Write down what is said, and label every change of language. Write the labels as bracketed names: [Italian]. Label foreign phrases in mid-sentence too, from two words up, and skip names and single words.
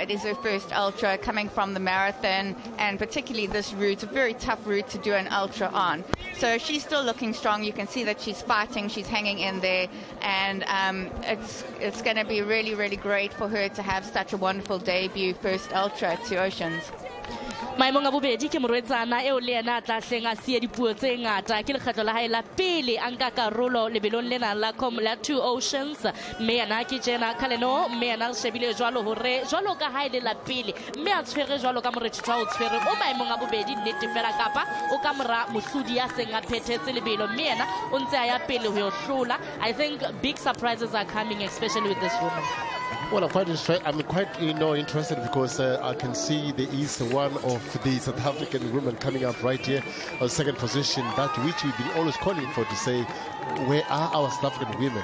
[English] It is her first ultra coming from the marathon, and particularly this route, a very tough route to do an ultra on. So she's still looking strong. You can see that she's fighting, she's hanging in there, and it's going to be really, really great for her to have such a wonderful debut first ultra at 2 Oceans. [Southern Sotho] maemong a bobedi ke morwetsana eo le yena a tla hleng a sie dipuo tse ngata ke lekgetlo la hae la pele a nka karolo lebelong lena la Two Oceans mme yena ke Jenna Kaleno mme yena shebile jwalo hore jwalo ka hae le la pele mme a tshwere jwalo ka morethetho o tshwere o maemong a bobedi nnete fela kapa o ka mora mohlodi ya seng a phethetse lebelo mme yena o ntse a ya pele ho yo hlola. [English] I think big surprises are coming, especially with this woman. Well, I'm quite interested because I can see there is one of the South African women coming up right here on second position, that which we've been always calling for, to say, where are our South African women?